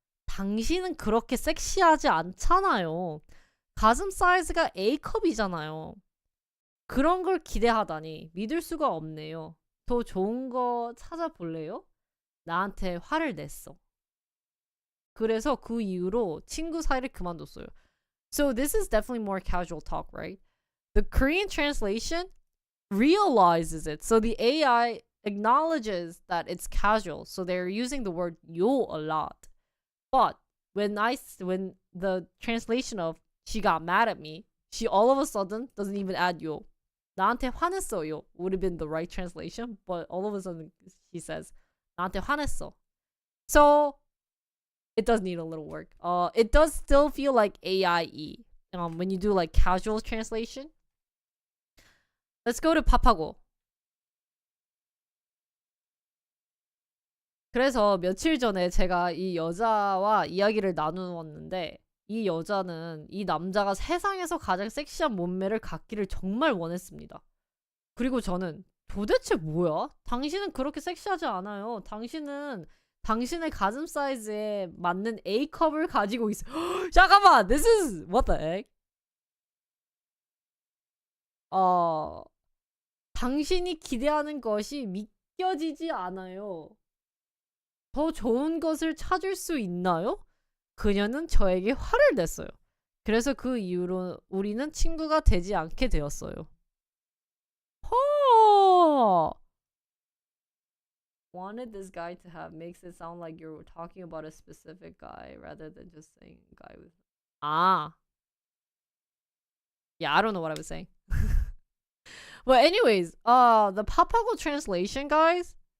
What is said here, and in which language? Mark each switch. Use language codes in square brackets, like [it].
[ko] 당신은 그렇게 섹시하지 않잖아요. 가슴 사이즈가 A컵이잖아요. 그런 걸 기대하다니 믿을 수가 없네요. 더 좋은 거 찾아볼래요? 나한테 화를 냈어. 그래서 그 이후로 친구 사이를 그만뒀어요. [en] So this is definitely more casual talk, right? The Korean translation realizes it. So the AI acknowledges that it's casual. So they're using the word yo a lot. But when the translation of she got mad at me, she all of a sudden doesn't even add yo. 나한테 화냈어요 would have been the right translation, but all of a sudden she says 나한테 화냈어. So it does need a little work. It does still feel like AIE. When you do like casual translation. Let's go to pap하고. [ko] 그래서 며칠 전에 제가 이 여자와 이야기를 나누었는데 이 여자는 이 남자가 세상에서 가장 섹시한 몸매를 갖기를 정말 원했습니다. 그리고 저는 도대체 뭐야? 당신은 그렇게 섹시하지 않아요. 당신은 당신의 가슴 사이즈에 맞는 A컵을 가지고 있어. 잠깐만! [en] This is... What the heck? [ko] 당신이 기대하는 것이 믿겨지지 않아요. 더 좋은 것을 찾을 수 있나요? 그녀는 저에게 화를 냈어요. 그래서 그 이후로 우리는 친구가 되지 않게 되었어요. 허! [en] Wanted this guy to have makes it sound like you're talking about a specific guy rather than just saying guy with. Ah. Yeah, I don't know what I was saying. But anyways, the paphago translation, guys.